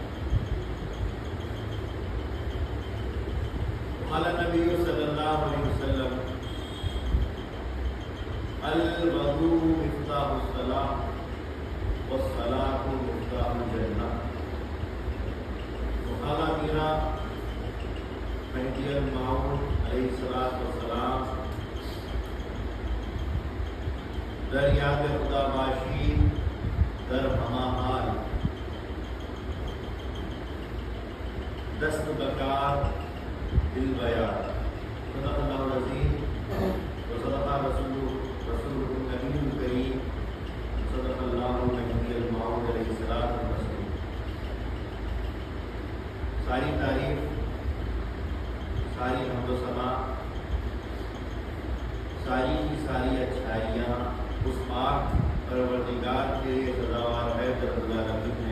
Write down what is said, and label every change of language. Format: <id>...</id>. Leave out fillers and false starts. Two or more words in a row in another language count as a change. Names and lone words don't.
<ar>قال النبي صلى الله عليه وسلم: الوضوء مفتاح الصلاة والصلاة مفتاح الجنة. وقال میرا مہدی الموعود علیہ السلام</ar> <fa>در یاد خدا باشی در ہما حال دست بکار دل بیار.</fa> <ar>صدق اللہ العظیم وصدق رسول النبی الکریم صدق اللہ مہدی الموعود علیہ السلام.</ar> <ur>ساری تعریف، ساری حمد و ثنا، ساری کی ساری اچھائیاں اس پاک پروردگار کے لیے سزاوار ہے جو</ur> <ar>رب العالمین</ar> <ur>ہے.</ur>